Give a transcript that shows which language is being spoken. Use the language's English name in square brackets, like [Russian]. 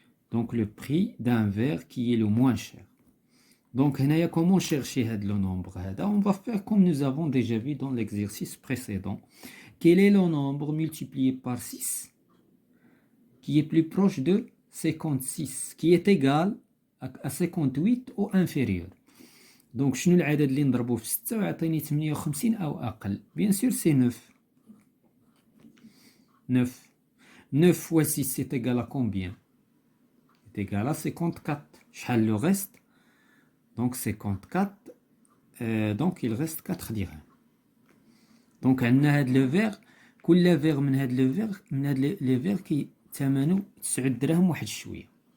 [French] Donc le prix d'un verre qui est le moins cher. Donc, comment chercher le nombre? On va faire comme nous avons déjà vu dans l'exercice précédent. Quel est le nombre multiplié par 6 qui est plus proche de 56, qui est égal à 58 ou inférieur? [Arabic] Donc, شنو العدد اللي نضربه في 6 ويعطيني 58 أو أقل؟ [French] Bien sûr, c'est 9. 9 fois 6 c'est égal à combien? C'est égal à 54. [Arabic] شحال [French] le reste? Donc 54, donc il reste 4 dirhams. Donc on a le verre, [Arabic] كل verre من هاد le verre من هاد les verres qui ثمنه 9 دراهم واحد شويه.